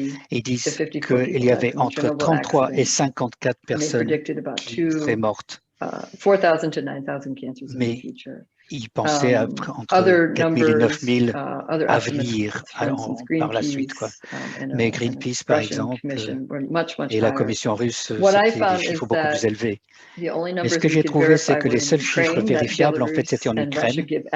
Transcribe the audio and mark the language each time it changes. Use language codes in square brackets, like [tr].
[fr] Ils disent qu'il y avait entre 33 et 54 personnes qui seraient mortes. [en] 4,000 to 9,000 cancers in the future. [fr] Il pensait entre 4 000 et 9 000 à venir par la suite. Quoi. Mais Greenpeace, par exemple, et la Commission russe, c'était des chiffres beaucoup plus élevés. Mais ce que j'ai trouvé, c'est que les seuls chiffres vérifiables, en fait, c'était en Ukraine.